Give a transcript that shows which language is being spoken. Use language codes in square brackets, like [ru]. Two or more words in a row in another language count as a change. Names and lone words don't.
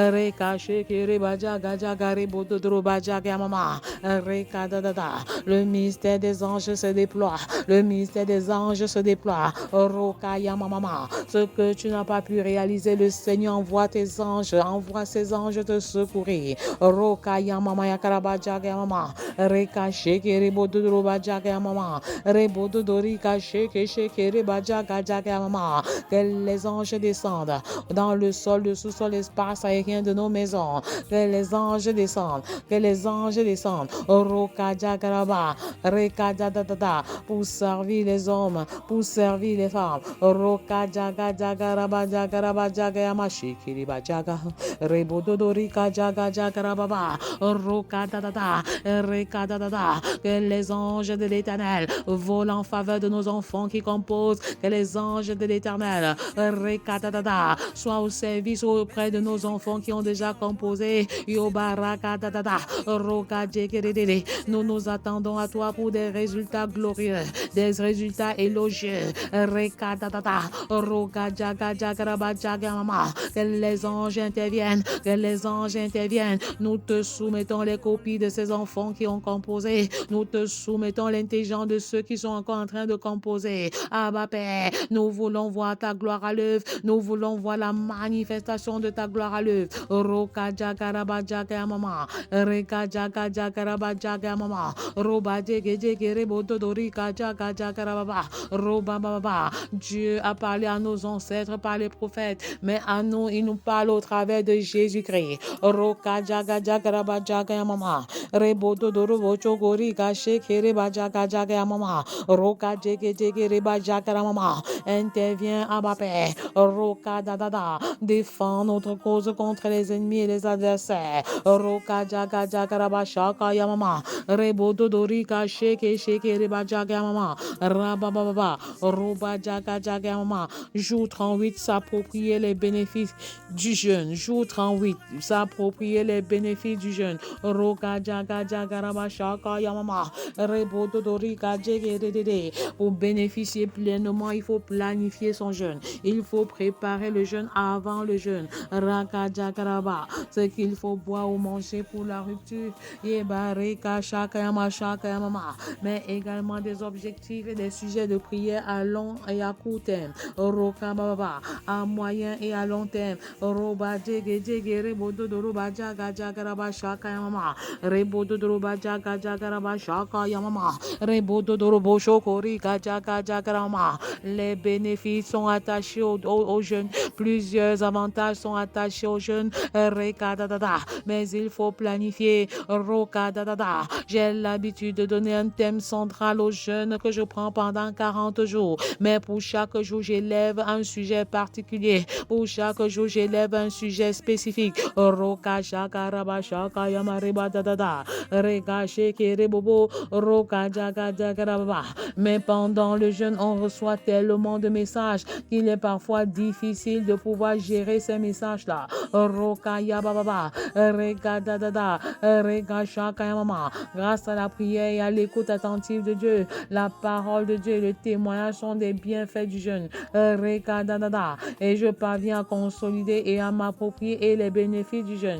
[fr] Le mystère des anges se déploie, le mystère des anges se déploie. Ce que tu n'as pas pu réaliser, le Seigneur envoie tes anges, envoie ses anges te secourir. Rokaya mama ya karabajaga mama reka sheke rebodo robajaga mama rebodo dorika sheke sheke rebajaga jaga mama. Que les anges descendent dans le sol, le sous-sol, l'espace aérien de nos maisons. Que les anges descendent, que les anges descendent. Roka jagaraba reka dadada pour servir les hommes, pour pour servir les femmes. Roka jaga jaga raba jaga raba jaga yamashi kiriba jaga. Rebododorika jaga jaga rababa. Roka da da da. Reka da da da. Que les anges de l'Éternel volent en faveur de nos enfants qui composent. Que les anges de l'Éternel Reka da da da soient au service auprès de nos enfants qui ont déjà composé. Yobaraka da da da. Roka jekerede. Nous nous attendons à toi pour des résultats glorieux, des résultats élogieux. Reka da da da. Roka jaga jaga raba jaga mama. Que les anges interviennent, que les anges interviennent. Nous te soumettons les copies de ces enfants qui ont composé. Nous te soumettons l'intelligence de ceux qui sont encore en train de composer. Abba Père, nous voulons voir ta gloire à l'œuvre. Nous voulons voir la manifestation de ta gloire à l'œuvre. Roka jaga raba jaga mama. Reka jaga jaga raba jaga mama. Roba jege jege rebo dodorika jaga jaga raba. Roba baba. Dieu a parlé à nos ancêtres par les prophètes, mais à nous, il nous parle au travers de Jésus-Christ. Roka jaga jaga raba jaga mama. Rebo dodoro chogori gache kere ba jaga jaga mama. Roka jege jege reba jaga mama. Intervient Abba Père. Roka da da da. Défends notre cause contre les ennemis et les adversaires. Roka jaga jaga raba shaka yamama. Rebo dodori gache ke reba jaga mama. Rababa roba jaga jaga mama. Jour 38, s'approprier les bénéfices du jeûne. Jour 38, s'approprier les bénéfices du jeûne. Roka jaga jaga raba shaka yamama. Rebo dodori gache ke. Pour bénéficier pleinement, il faut planifier son jeûne. Il faut préparer le jeûne avant le jeûne. Raka jaga raba. Ce qu'il faut boire ou manger pour la rupture. Yeba reka shaka yamama. Mais également des objectifs et des sujets de prière à long et à court terme. Roka baba. À moyen et à long terme. Roba jege jege rebo dodoroba jaga jaga raba shaka yamama. Rebo dodoroba jaga jaga raba shaka yamama. Rebo dodorobo shokori jaga jaga rama. Les bénéfices sont attachés aux jeunes. Plusieurs avantages sont attachés aux jeunes. Reka da da da. Mais il faut planifier. Roka da da da. J'ai l'habitude de donner un thème central aux jeunes que je prends pendant 40 jours. Mais pour chaque jour, j'élève un sujet particulier. Pour chaque jour, j'élève un sujet spécifique. Roka shaka raba shaka yamareba da da da. Reka sheke rebobo. Roka jaga jaga raba. Mais pendant le jeûne, on reçoit tellement de messages qu'il est parfois difficile de pouvoir gérer ces messages-là. Roka yababa. Reka da da da. Reka shaka yamama. Grâce à la prière et à l'écoute attentive de Dieu, la parole de Dieu et le témoignage sont des bienfaits du jeûne. Reka da da da. Et je parviens à consolider et à m'approprier les bénéfices du jeûne.